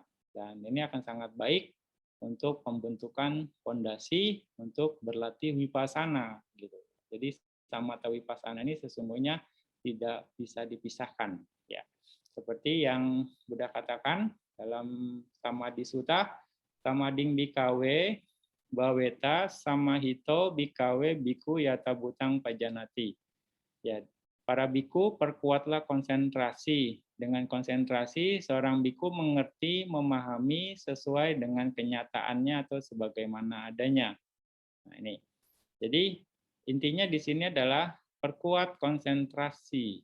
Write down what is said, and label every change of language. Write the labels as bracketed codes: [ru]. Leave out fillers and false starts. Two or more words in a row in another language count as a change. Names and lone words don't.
[id] Dan ini akan sangat baik untuk pembentukan fondasi untuk berlatih wipasana gitu. Jadi [pi] samatha wipasana [id] ini sesungguhnya tidak bisa dipisahkan, ya. Seperti yang Buddha katakan dalam Samadhi Sutta, [pi] samading bikawe baweta samahito bikawe biku yata butang pajanati. [id] Ya, para biku perkuatlah konsentrasi. Dengan konsentrasi, seorang biku mengerti, memahami sesuai dengan kenyataannya atau sebagaimana adanya. Nah, ini. Jadi, intinya di sini adalah perkuat konsentrasi.